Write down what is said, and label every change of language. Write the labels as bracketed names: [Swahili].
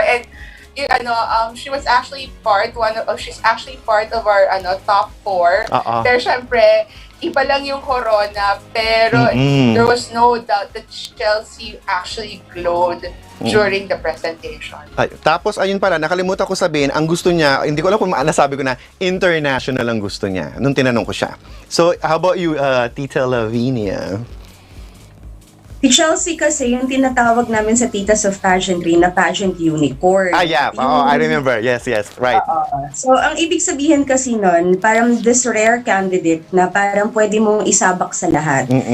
[English] And, she's actually part of our top 4. [Filipino] Pero syempre, iba lang yung corona, pero [English] there was no doubt that Chelsea actually glowed during the presentation. [Filipino] Tapos ayun pala, nakalimutan ko sabihin, ang gusto niya, hindi ko alam kung nasabi ko na international ang gusto niya nung tinanong ko siya. [English] So, how about you, Tita Lavinia? [Filipino] Si Chelsea kasi yung tinatawag namin sa Titas of Pageantry na pageant unicorn. [English] Yeah. I remember. Yes, right. [Filipino] So, ang ibig sabihin kasi nun, parang [English] this rare candidate [Filipino] na parang pwede mong isabak sa lahat.